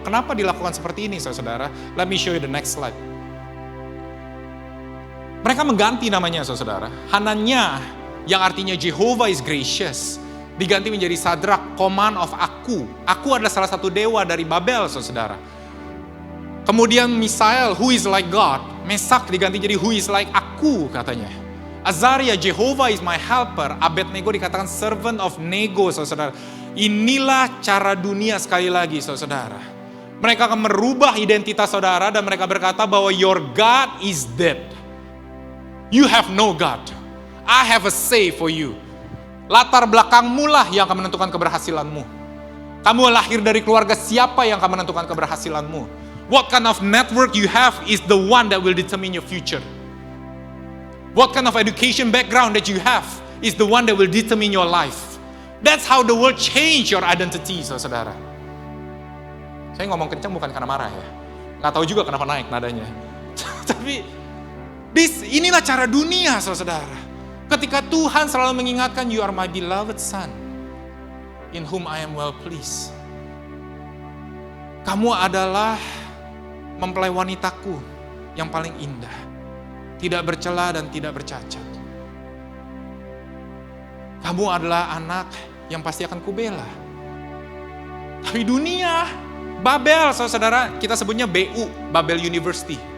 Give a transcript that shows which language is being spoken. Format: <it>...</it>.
<id>Kenapa dilakukan seperti ini, saudara-saudara?</id> <en>Let me show you the next slide.</en> <id>Mereka mengganti namanya, saudara-saudara. Hananya, yang artinya</id> <en>Jehovah is gracious,</en> <id>diganti menjadi Sadrak,</id> <en>command of Aku.</en> <id>Aku adalah salah satu dewa dari Babel, saudara.</id> <en>Kemudian Misael, who is like God. Mesak</en> <id>diganti jadi</id> <en>who is like Aku, katanya. Azaria, Jehovah is my helper.</en> <id>Abednego dikatakan</id> <en>servant of Nego,</en> <id>saudara. Inilah cara dunia sekali lagi, saudara. Mereka akan merubah identitas saudara dan mereka berkata bahwa</id> <en>your God is dead. You have no God. I have a say for you.</en> <id>Latar belakangmu lah yang akan menentukan keberhasilanmu. Kamu lahir dari keluarga siapa yang akan menentukan keberhasilanmu.</id> <en>What kind of network you have is the one that will determine your future. What kind of education background that you have is the one that will determine your life. That's how the world change your identity,</en> <id>saudara. Saya ngomong kencang bukan karena marah ya. Nggak tahu juga kenapa naik nadanya. Tapi inilah cara dunia, saudara. Ketika Tuhan selalu mengingatkan,</id> <en>you are my beloved son, in whom I am well pleased.</en> <id>Kamu adalah mempelai wanitaku yang paling indah, tidak bercela dan tidak bercacat. Kamu adalah anak yang pasti akan kubela. Tapi dunia, Babel, saudara, kita sebutnya BU, Babel University.</id>